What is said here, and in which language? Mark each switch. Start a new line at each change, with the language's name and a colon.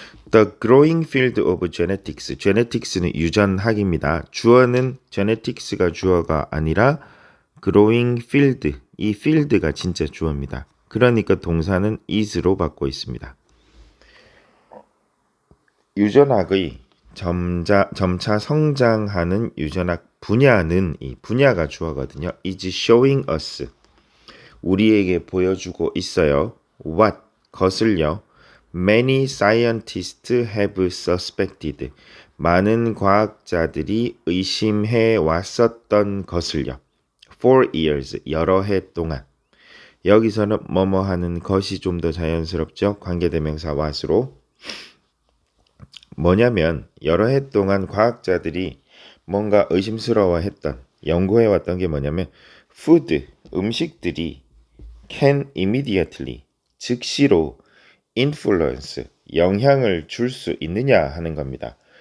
English: The growing field of genetics.
Korean: genetics는 유전학입니다. 주어는 genetics가 주어가 아니라 growing field. 이 field가 진짜 주어입니다. 그러니까 동사는 is로 받고 있습니다. 유전학의 점차 성장하는 유전학 분야는 이 분야가 주어거든요.
English: is showing us.
Korean: 우리에게 보여주고 있어요. what 것을요.
English: Many scientists have suspected.
Korean: 많은 과학자들이 의심해 왔었던 것을요.
English: For years.
Korean: 여러 해 동안. 여기서는 뭐뭐 하는 것이 좀 더 자연스럽죠. 관계대명사 what으로. 뭐냐면 여러 해 동안 과학자들이 뭔가 의심스러워했던 연구해왔던 게 뭐냐면 food, 음식들이
English: can immediately,
Korean: 즉시로 influence, 영향을 줄 수 있느냐 하는 겁니다.